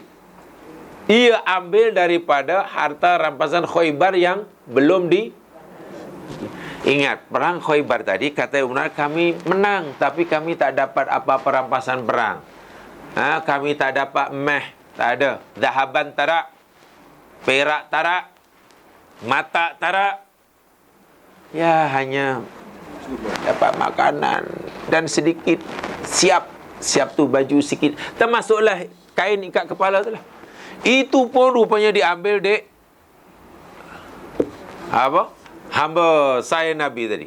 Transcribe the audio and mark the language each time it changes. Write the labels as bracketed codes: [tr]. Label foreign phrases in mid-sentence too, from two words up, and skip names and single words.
[ms] Ia ambil daripada harta rampasan Khaybar yang belum ingat, perang Khaybar tadi kata Umar, kami menang tapi kami tak dapat apa-apa rampasan perang. Kami tak dapat tak ada. Zahaban tarak, perak tarak, mata tarak, ya hanya dapat makanan dan sedikit siap tu baju sikit, termasuklah kain ikat kepala tu lah. Itu pun rupanya diambil hamba saya Nabi tadi.